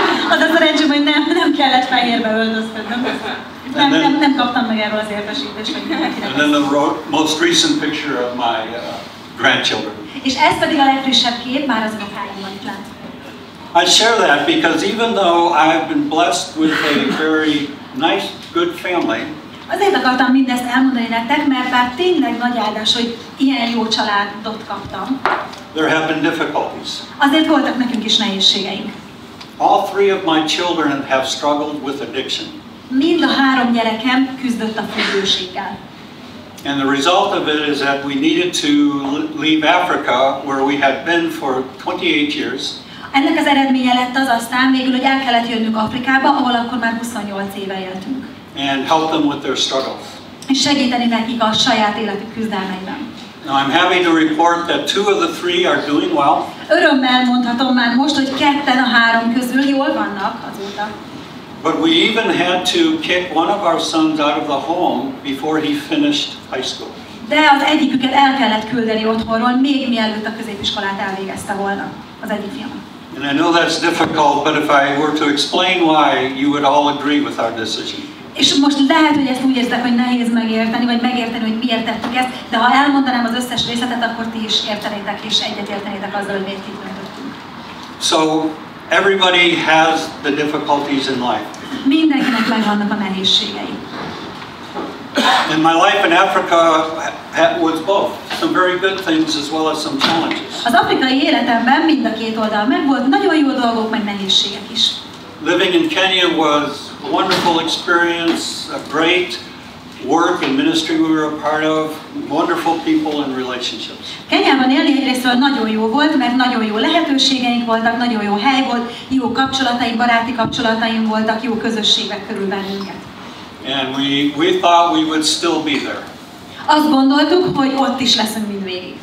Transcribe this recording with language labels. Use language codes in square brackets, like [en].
[hu] Az a szerencsém, hogy nem kellett fehérbe öltözködnöm. Nem kaptam meg erről az értesítést. [en] And then the most recent picture of my grandchildren. [hu] És ez pedig a legfrissebb kép, már az unokáimban itt lát. [en] I share that because even though I've been blessed with a very nice, good family, [hu] azért akartam mindezt elmondani nektek, mert bár tényleg nagy áldás, hogy ilyen jó családot kaptam. [en] There have been difficulties. [hu] Azért voltak nekünk is nehézségeink. [en] All three of my children have struggled with addiction. [hu] Mind a három gyerekem küzdött a függőséggel. [en] And the result of it is that we needed to leave Africa, where we had been for 28 years. [hu] Ennek az eredménye lett az aztán végül, hogy el kellett jönnünk Afrikába, ahol akkor már 28 éve éltünk. [en] And help them with their struggles. [hu] És segíteni nekik a saját életük küzdelmeiben. [en] Now I'm happy to report that 2 of the 3 are doing well. [hu] Örömmel mondhatom már most, hogy 2 a 3 közül jól vannak azóta. [en] But we even had to kick one of our sons out of the home before he finished high school. [hu] De az egyiküket el kellett küldeni otthonról, még mielőtt a középiskolát elvégezte volna, az egyik fiam. [en] And I know that's difficult, but if I were to explain why, you would all agree with our decision. [hu] És most lehet, hogy ezt úgy érzek, hogy nehéz megérteni, vagy megérteni, hogy miért tettük ezt, de ha elmondanám az összes részletet, akkor ti is értenétek, és egyetértenétek azzal, hogy miért így döntöttünk. [en] So, everybody has the difficulties in life. [hu] Mindenkinek megvannak a nehézségei. [en] And my life in Africa was both. Some very good things as well as some challenges. [hu] Az afrikai életemben mind a két oldal megvolt, nagyon jó dolgok, meg nehézségek is. [en] Living in Kenya was a wonderful experience, a great work and ministry we were a part of, wonderful people and relationships. [hu] Kenyában élni egyrésztről nagyon jó volt, mert nagyon jó lehetőségeink voltak, nagyon jó hely volt, jó kapcsolataink, baráti kapcsolataink voltak, jó közösségek körül bennünket. [en] And we thought we would still be there. [hu] Azt gondoltuk, hogy ott is leszünk mindvégig.